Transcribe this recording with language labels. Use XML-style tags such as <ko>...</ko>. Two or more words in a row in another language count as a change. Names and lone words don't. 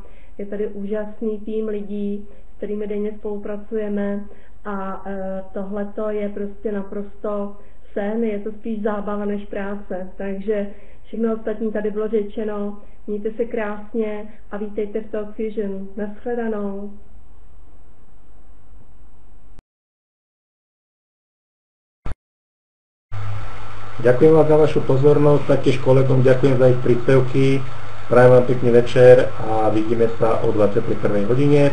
<cs>Je tady úžasný tým lidí, s kterými denně spolupracujeme a tohleto je prostě naprosto sen, je to spíš zábava než práce. Takže všechno ostatní tady bylo řečeno. Mějte se krásně a vítejte v Talkfusion. Naschledanou.</cs> <sk>Ďakujem vám za vašu pozornosť, taktiež kolegom ďakujem za ich príspevky. Prajem vám pekný večer a vidíme sa o 21.</sk>